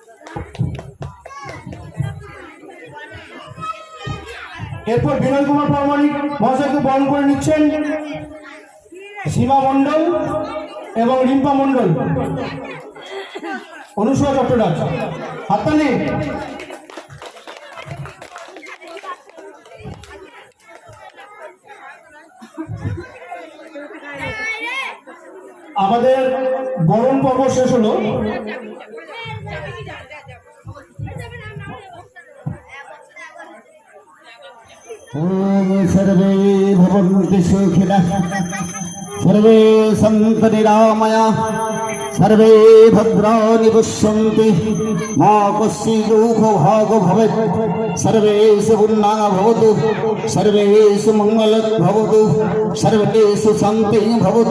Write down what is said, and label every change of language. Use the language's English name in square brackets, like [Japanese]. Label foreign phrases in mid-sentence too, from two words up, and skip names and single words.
[Bangla] এরপর বিনয় কুমার প্রামাণিক মহাশয়কে বরণ করে নিচ্ছেন সীমা মণ্ডল এবং রিম্পা মণ্ডল, অনুসূয়া চট্টরাজ। হাততালি। আমাদের বরণ পর্ব শেষ হলো। [Sanskrit] सर्वे भवन्तु सुखिनः सर्वे सन्तु निरामयाः सर्वे भद्राणि पश्यन्तु मा कश्चित् दुःखभाग् भवेत् सर्वेषु पुण्यः भवतु सर्वेषु मङ्गलं भवतु सर्वेषु शान्तिः भवतु।